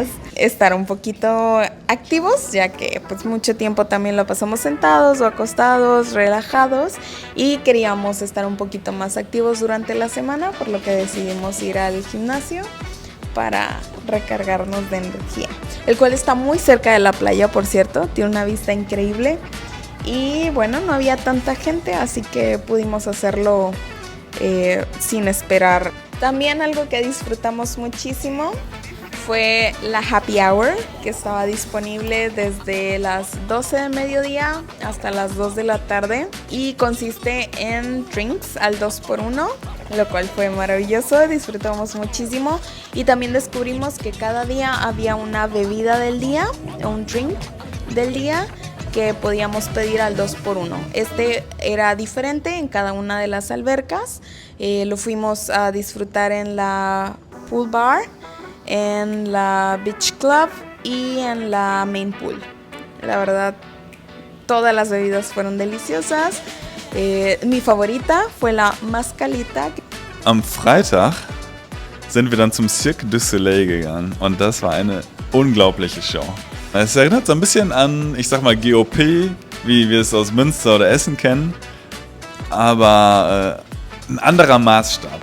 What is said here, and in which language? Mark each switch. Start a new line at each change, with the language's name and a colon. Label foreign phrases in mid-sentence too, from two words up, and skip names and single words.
Spanish: estar un poquito activos, ya que pues mucho tiempo también lo pasamos sentados o acostados, relajados, y queríamos estar un poquito más activos durante la semana, por lo que decidimos ir al gimnasio para recargarnos de energía, el cual está muy cerca de la playa, por cierto, tiene una vista increíble y bueno, no había tanta gente, así que pudimos hacerlo sin esperar. También algo que disfrutamos muchísimo fue la
English: happy hour,
Spanish: que estaba disponible desde las 12 de mediodía hasta las 2 de la tarde y consiste en drinks al 2x1, lo cual fue maravilloso, disfrutamos muchísimo y también descubrimos que cada día había una bebida del día, un drink del día que podíamos pedir al 2x1. Este era diferente en cada una de las albercas, lo fuimos a disfrutar en la
English: pool bar,
Spanish: en la
English: beach club
Spanish: y en la
English: main pool.
Spanish: La verdad, todas las bebidas fueron deliciosas. Mi favorita fue la Mascalita.
German: Am Freitag sind wir dann zum Cirque du Soleil gegangen und das war eine unglaubliche Show. Es erinnert so ein bisschen an, ich sag mal, GOP, wie wir es aus Münster oder Essen kennen, aber ein anderer Maßstab.